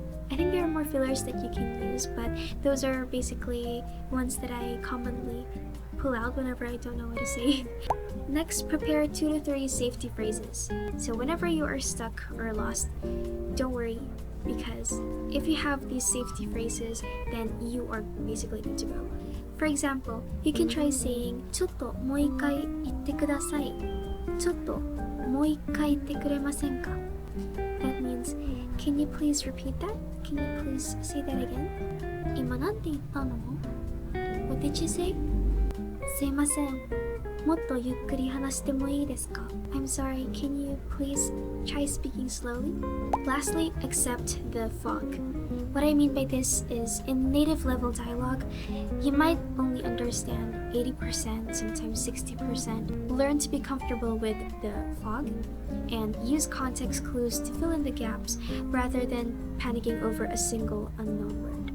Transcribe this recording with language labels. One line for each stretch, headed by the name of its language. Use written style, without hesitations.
English: I think there are more fillers that you can use, but those are basically ones that I commonly pull out whenever I don't know what to say. Next, prepare 2 to 3 safety phrases. So whenever you are stuck or lost, don't worry, because if you have these safety phrases, then you are basically good to go. For example, you can try saying
Japanese: ちょっともう一回言ってください。ちょっともう一回言ってくれませんか?
English: That means, can you please repeat that? Can you please say that again?
Japanese: 今なんて言ったの?
English: What did you say?
Japanese: すいません。もっとゆっくり話してもいいですか?
English: I'm sorry, can you please try speaking slowly? Lastly, accept the fog. What I mean by this is, in native level dialogue, you might only understand 80%, sometimes 60%. Learn to be comfortable with the fog and use context clues to fill in the gaps rather than panicking over a single unknown word.